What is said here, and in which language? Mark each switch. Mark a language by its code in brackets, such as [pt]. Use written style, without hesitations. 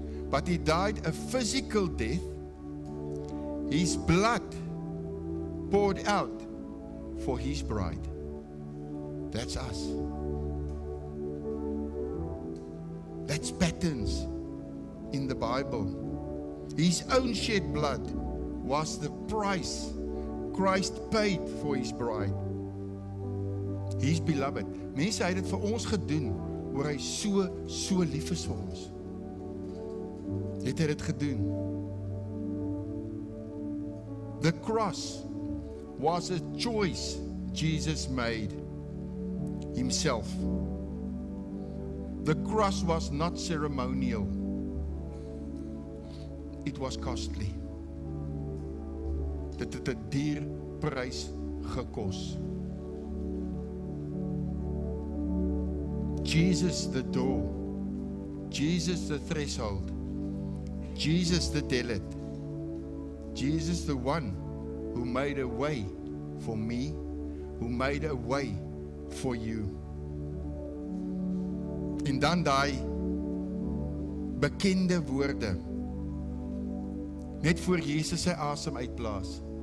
[en] But He died a physical death. His blood poured out for His bride. That's us. That's patterns in the Bible. His own shed blood was the price Christ paid for His bride. His beloved. [af] Mense, hy het dit vir ons gedoen, oor hy so lief is vir ons. Het hy dit gedoen. [en] The cross was a choice Jesus made Himself. The cross was not ceremonial. It was costly. [af] Dit het 'n duur prys gekos. [en] Jesus the door, Jesus the threshold, Jesus the delet, Jesus the one who made a way for me, who made a way for you. [af] En dan daai bekende woorde, net voor Jesus sy asem uitblaas.